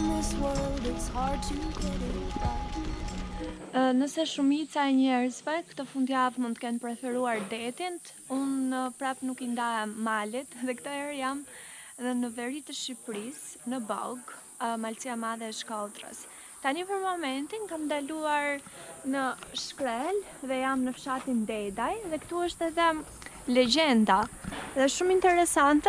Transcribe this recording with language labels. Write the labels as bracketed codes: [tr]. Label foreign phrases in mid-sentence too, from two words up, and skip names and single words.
[en] this world, it's hard to get it right. [sq] Nëse shumica e njerëzve këtë fundjavë mund të kenë preferuar detin, unë prap nuk I ndahem malit dhe këtë herë jam dhe në veri të Shqipërisë, në Bog, Malësia Madhe e Shkodrës. Tani për momentin kam ndaluar në Shkrel dhe jam në fshatin Dedaj dhe këtu është edhe legjenda dhe shumë interesante